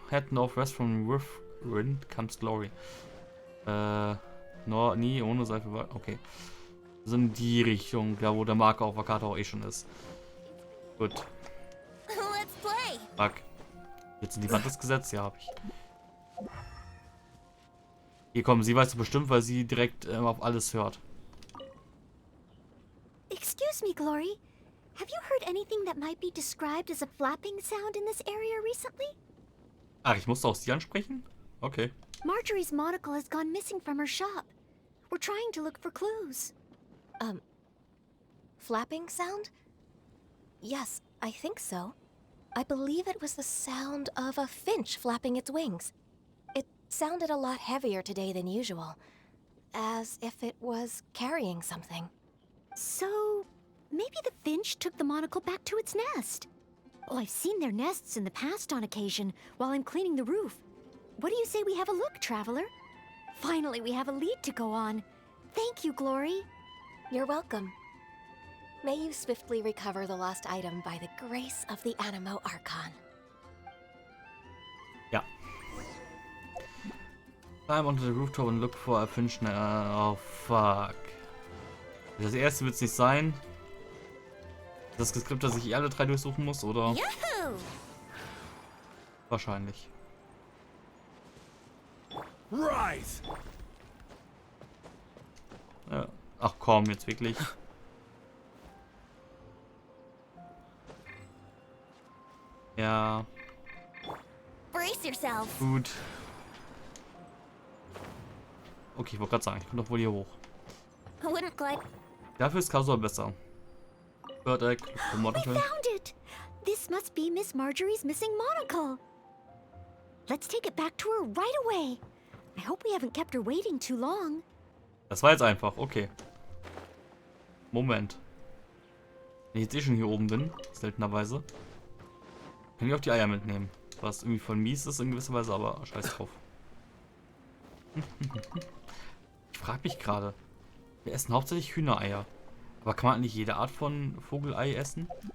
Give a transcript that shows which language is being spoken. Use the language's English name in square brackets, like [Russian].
[English] Head northwest from Wind comes glory. [German] Nie ohne Seife war. Okay. So in die Richtung, da wo der Marker auf der Karte auch eh schon ist. Gut. [English] Let's play. [German] Fuck. Jetzt in die Wand das Gesetz? Ja, hab ich. Hier kommen, sie weiß es bestimmt, weil sie direkt auf alles hört. [English] Excuse me, Glory. Have you heard anything that might be described as a flapping sound in this area recently? [German] Ach, ich musste auch sie ansprechen? Okay. [English] Marjorie's monocle has gone missing from her shop. We're trying to look for clues. Flapping sound? Yes, I think so. I believe it was the sound of a finch flapping its wings. It sounded a lot heavier today than usual, as if it was carrying something. So, maybe the finch took the monocle back to its nest. Oh, I've seen their nests in the past on occasion while I'm cleaning the roof. What do you say we have a look, Traveler? Finally, we have a lead to go on. Thank you, Glory. You're welcome. May you swiftly recover the lost item by the grace of the Animo Archon. [German] Ja. [English] Climb onto the rooftop and look for a finch. Oh, fuck. [German] Das erste wird es nicht sein. Das Skript, dass ich alle 3 durchsuchen muss, oder? [English] Yahoo! [German] Wahrscheinlich. [English] Right. [German] Ja. Ach komm, jetzt wirklich. Ja, [English] Brace yourself. [German] gut. Okay, ich wollte gerade sagen, ich komme doch wohl hier hoch. [English] I wouldn't glide. [German] Dafür ist Kasua besser. Bird Egg, [English] We found it! This must be Miss Marjorie's missing monocle. Let's take it back to her right away. I hope we haven't kept her waiting too long. [German] Das war jetzt einfach, okay. Moment. Wenn ich jetzt eh schon hier oben bin, seltenerweise, kann ich auch die Eier mitnehmen. Was irgendwie voll mies ist in gewisser Weise, aber scheiß drauf. Ich frage mich gerade, wir essen hauptsächlich Hühnereier. Aber kann man nicht jede Art von Vogelei essen?